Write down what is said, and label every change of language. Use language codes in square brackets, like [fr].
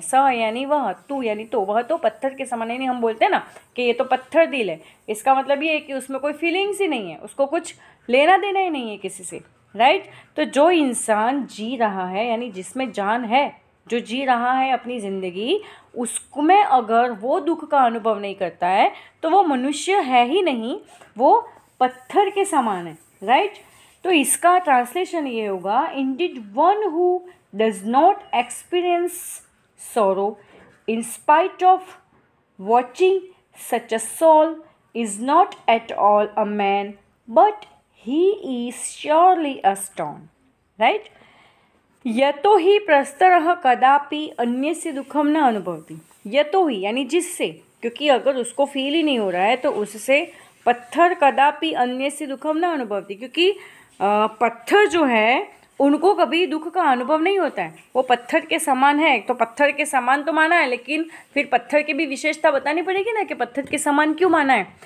[hi] सह यानी वह, तू यानी तो, वह तो पत्थर के समान, यानी हम बोलते हैं ना कि ये तो पत्थर दिल है, इसका मतलब ये है कि उसमें कोई फीलिंग्स ही नहीं है, उसको कुछ लेना देना ही नहीं है किसी से, राइट। तो जो इंसान जी रहा है यानी जिसमें जान है, जो जी रहा है अपनी ज़िंदगी, उसमें अगर वो दुख का अनुभव नहीं करता है तो वो मनुष्य है ही नहीं, वो पत्थर के समान है, राइट। तो इसका ट्रांसलेशन ये होगा, [en] Indeed one who does not experience sorrow in spite of watching such a soul is not at all a man, but he is surely a stone, right? [sa] यतो ही प्रस्तरः कदापि अन्यस्य दुखम न अनुभवति। यतो ही [hi] यानी जिससे, क्योंकि अगर उसको फील ही नहीं हो रहा है तो उससे पत्थर [sa] कदापि अन्यस्य दुखम न अनुभवति, [hi] क्योंकि पत्थर जो है उनको कभी दुख का अनुभव नहीं होता है, वो पत्थर के समान है। तो पत्थर के समान तो माना है, लेकिन फिर पत्थर की भी विशेषता बतानी पड़ेगी ना कि पत्थर के समान क्यों माना है।